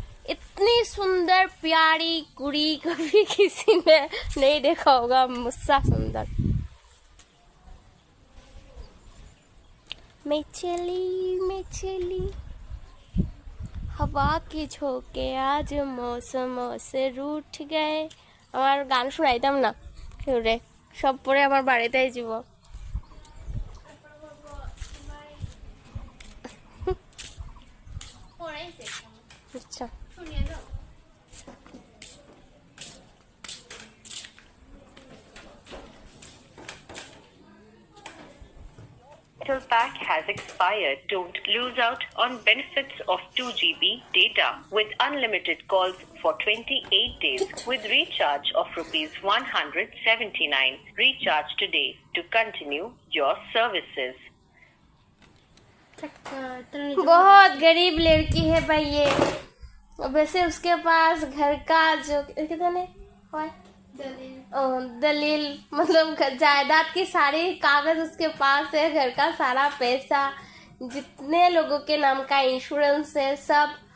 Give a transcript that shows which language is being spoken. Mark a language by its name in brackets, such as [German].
[Hindi] इतनी सुंदर प्यारी कुड़ी कभी किसी ने नहीं देखा होगा, मुझसे सुंदर। मैं चली हवा के झोंके आज मौसम से रूठ गए। [Bangla] আমার গান শুনাইতাম না কেউ রে, সব পরে আমার বাড়িতেই যাব। আচ্ছা [English] pack has expired. Don't lose out on benefits of 2 GB data with unlimited calls for 28 days with recharge of rupees 179. Recharge today to continue your services. [Hindi] बहुत गरीब लड़की है भाई ये। वैसे उसके पास घर का जो कितने दलील मतलब जायदाद की सारी कागज उसके पास है, घर का सारा पैसा, जितने लोगों के नाम का इंश्योरेंस है सब।